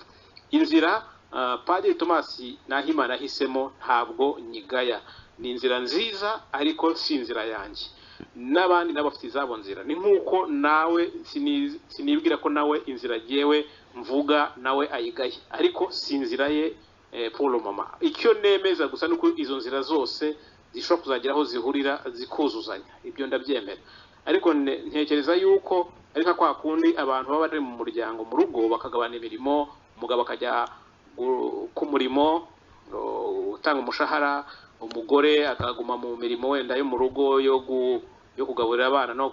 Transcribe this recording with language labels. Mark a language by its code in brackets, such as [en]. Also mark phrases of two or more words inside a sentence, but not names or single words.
[rw] Inzira Padiri Thomas Nahimana ahisemo ntabwo nyigaya, ni inzira nziza, ariko si inzira yanjye. N'abandi nabo bafite izabo nzira. Ni nk'uko nawe sinibwira ko nawe inzira yewe mvuga nawe ayigaye, ariko si inzira ye [fr] pour le moment. [rw] Icyo nemeza gusa nuko izo nzira zose zishobora kuzagira aho zihurira zikuzuzanya, ibyo ndabyemera. Ariko ntekereza yuko ari nka kwa kundi abantu baba bari mu muryango mu rugo bakagabana imirimo, umugabo akajya ku murimo utanga umushahara, umugore akaguma mu mirimo wenda yo mu rugo yo kugaburira abana no